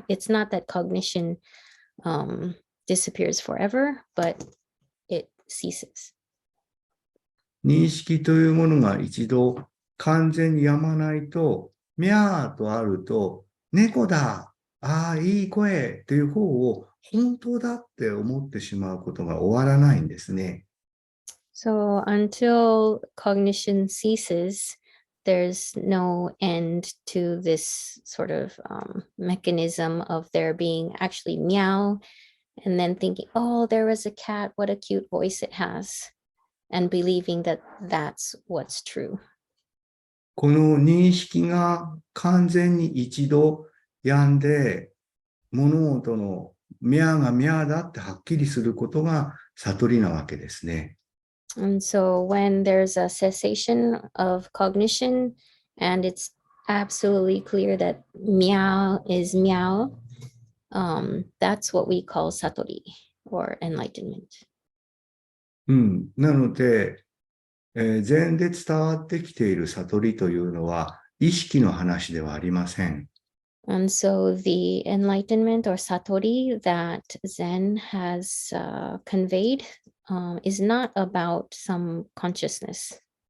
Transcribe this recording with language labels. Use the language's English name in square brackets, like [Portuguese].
[English] It's not that cognition disappears forever, but it ceases. [Japanese] 認識というものが一度完全にやまないと、ミャーとあると、猫だ、ああ、いい声という方を本当だって思ってしまうことが終わらないんですね。 [English] So until cognition ceases, there's no end to this sort of mechanism of there being actually meow and then thinking, oh, there was a cat, what a cute voice it has, and believing that that's what's true. [Japanese] この認識が完全に一度止んで、物事のミャーがミャーだってはっきりすることが悟りなわけですね。 [English] And so when there's a cessation of cognition and it's absolutely clear that meow is meow, that's what we call satori or enlightenment. [Japanese] なので、禅で伝わってきている悟りというのは意識の話ではありません。 [English] And so the enlightenment or satori that Zen has conveyed is not about some consciousness.